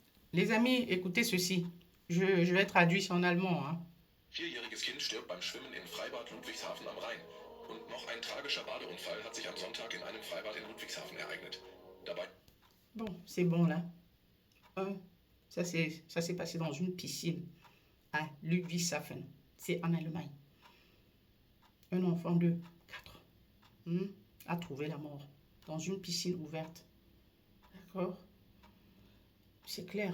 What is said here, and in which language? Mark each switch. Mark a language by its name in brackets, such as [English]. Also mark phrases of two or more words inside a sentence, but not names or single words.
[French] Les amis, écoutez ceci. Je vais traduire en allemand, hein. [German] Vierjähriges Kind stirbt beim Schwimmen im Freibad Ludwigshafen am Rhein. Und noch ein tragischer Badeunfall hat sich am Sonntag in einem Freibad in Ludwigshafen ereignet. Dabei [French] Bon, c'est bon là. Un, ça s'est passé dans une piscine à Ludwigshafen. C'est en Allemagne. Un enfant de 4 a trouvé la mort dans une piscine ouverte. D'accord? C'est clair.